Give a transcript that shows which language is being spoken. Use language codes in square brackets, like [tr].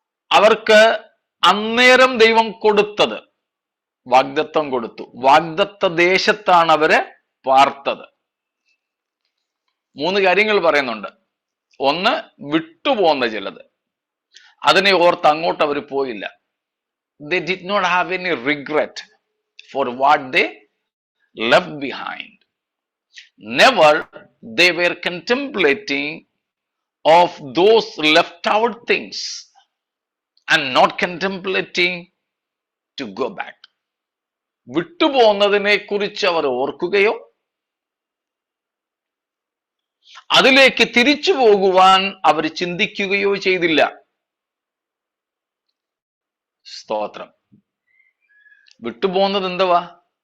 [ml] അവർക്ക് അന്നേരം ദൈവം കൊടുത്തത് വാഗ്ദത്തം കൊടുത്തു. വാഗ്ദത്ത ദേശത്താണ് അവര് പാർത്തത്. 3 കാര്യങ്ങൾ പറയുന്നുണ്ട്. ഒന്ന്, വിട്ടുപോകുന്ന ചിലത്, അതിനെ ഓർത്ത് അങ്ങോട്ട് അവർ പോയില്ല. [en] They did not have any regret for what they left behind. Never they were contemplating of those left out things and not contemplating to go back. [ml] വിട്ടുപോകുന്നതിനെ കുറിച്ച് അവർ ഓർക്കുകയോ അതിലേക്ക് തിരിച്ചു പോകുവാൻ അവർ ചിന്തിക്കുകയോ ചെയ്തില്ല. സ്തോത്രം. വിട്ടുപോകുന്നത് എന്തുവാ?